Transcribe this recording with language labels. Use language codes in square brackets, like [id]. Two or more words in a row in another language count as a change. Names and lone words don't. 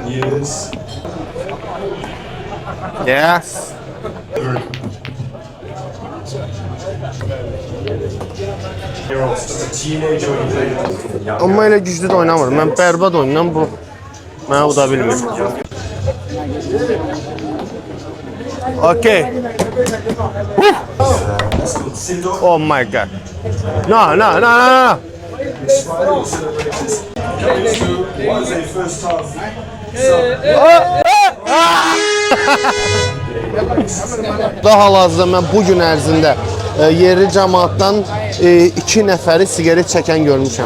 [en] Yes. [az] Amma elə güclü də oynamır. Mən bərbad oynayam, bu mənə uda bilmir. [en] Okay. Oh my god. No. [az] Daha hal-hazırda mən bu gün ərzində yerli cəmaatdan 2 nəfəri sigaret çəkən görmüşəm.